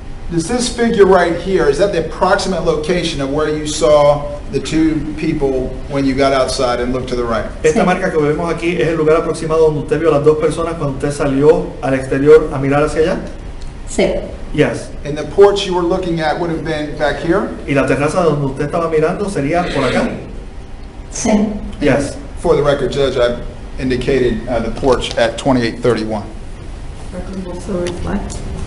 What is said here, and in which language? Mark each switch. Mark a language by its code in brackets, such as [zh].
[en] Does this figure right here, is that the approximate location of where you saw the two people when you got outside and looked to the right? [es] Esta marca que vemos aquí es el lugar aproximado donde usted vio a las dos personas cuando usted salió al exterior a mirar hacia allá. Sí. [en] Yes. And the porch you were looking at would have been back here? [es] Y la terraza donde usted estaba mirando sería por acá. Sí. [en] Yes. For the record, Judge, I indicated the porch at 2831. Record will so reflect.